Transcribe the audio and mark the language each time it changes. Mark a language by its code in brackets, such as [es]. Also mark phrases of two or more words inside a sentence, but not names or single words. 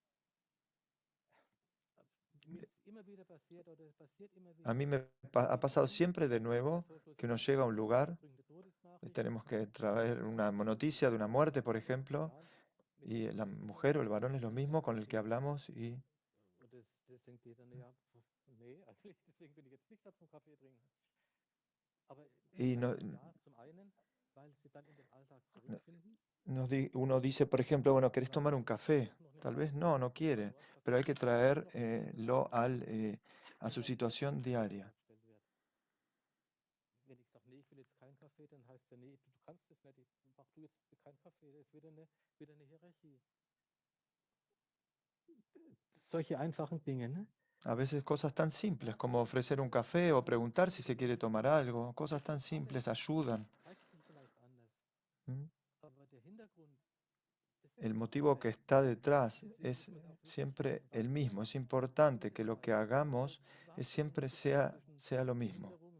[es] A mí me ha pasado siempre de nuevo que uno llega a un lugar, tenemos que traer una noticia de una muerte, por ejemplo, y la mujer o el varón es lo mismo con el que hablamos y uno dice, por ejemplo, bueno, ¿querés tomar un café? Tal vez no quiere, pero hay que traerlo a su situación diaria. [de] Solche einfachen Dinge, ne? [es] A veces cosas tan simples como ofrecer un café o preguntar si se quiere tomar algo, cosas tan simples ayudan. ¿Mm? El motivo que está detrás es siempre el mismo. Es importante que lo que hagamos siempre sea lo mismo.